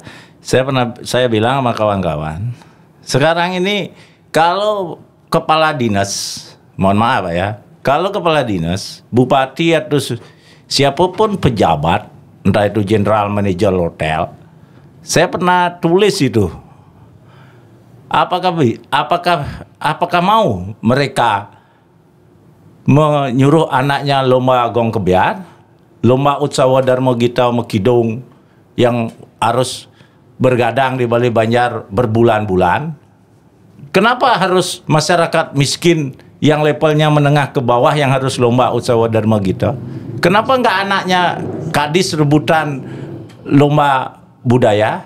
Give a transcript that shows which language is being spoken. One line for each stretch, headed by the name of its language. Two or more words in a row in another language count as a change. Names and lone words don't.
Indonesian: Saya bilang sama kawan-kawan, sekarang ini kalau kepala dinas, mohon maaf Pak ya, kalau kepala dinas, bupati atau siapapun pejabat, entah itu
English: general manager
Indonesian: hotel, saya pernah tulis itu, apakah mau mereka menyuruh anaknya lomba gong kebiar, lomba utsawa Dharma Gita Mekidung yang harus bergadang di Bali Banjar berbulan-bulan. Kenapa harus masyarakat miskin yang levelnya menengah ke bawah yang harus lomba utsawa Dharma Gita? Kenapa enggak anaknya kadis rebutan lomba budaya?